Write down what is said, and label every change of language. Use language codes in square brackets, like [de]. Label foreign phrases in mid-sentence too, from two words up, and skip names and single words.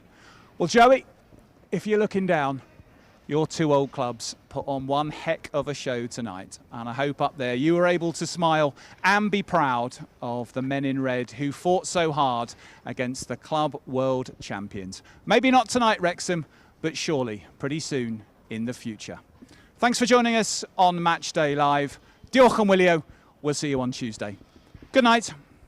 [en] Well, Joey, if you're looking down, your 2 old clubs put on one heck of a show tonight, and I hope up there you were able to smile and be proud of the men in red who fought so hard against the club world champions. Maybe not tonight, Wrexham, but surely pretty soon in the future. Thanks for joining us on Matchday Live. [cy] Diolch yn wylio. [en] We'll see you on Tuesday. Good night.